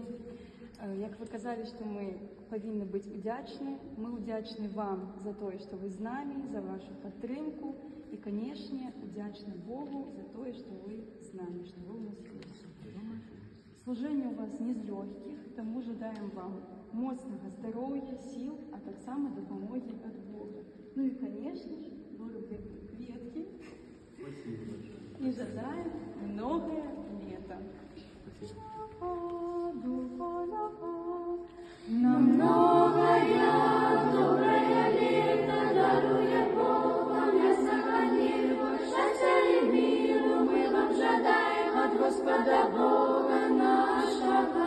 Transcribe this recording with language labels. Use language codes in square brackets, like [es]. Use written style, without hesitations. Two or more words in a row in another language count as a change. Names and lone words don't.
[uk] Як ви казали, що ми повинні бути вдячні, ми вдячні вам за те, що ви з нами, за вашу підтримку і, звісно, вдячні Богу за те, що ви з нами, що ви у нас є. Служення у вас не з легких, тому жадаємо вам моцного здоров'я, сил, а так само допомоги від Бога. Ну і, звісно ж, вироблять квітки. [ru] И жадаем многое лето. На многое доброе лето дарує Бог вам, я сохранил, счастья и миру мы вам жадаем от Господа Бога нашего.